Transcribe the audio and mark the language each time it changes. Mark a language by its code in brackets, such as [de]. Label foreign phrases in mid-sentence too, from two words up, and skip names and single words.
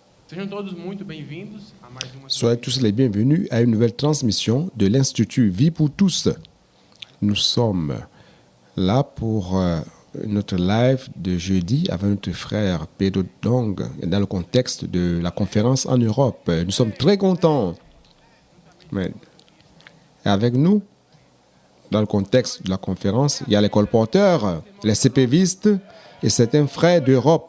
[pt] Sejam todos muito bem-vindos a mais uma. [fr] Soyez tous les bienvenus à une nouvelle transmission de l'Institut Vie pour tous. Nous sommes là pour notre live de jeudi avec notre frère Pedro Dong dans le contexte de la conférence en Europe. Nous sommes très contents. Et avec nous, dans le contexte de la conférence, il y a les colporteurs, les CPVistes et certains frères d'Europe.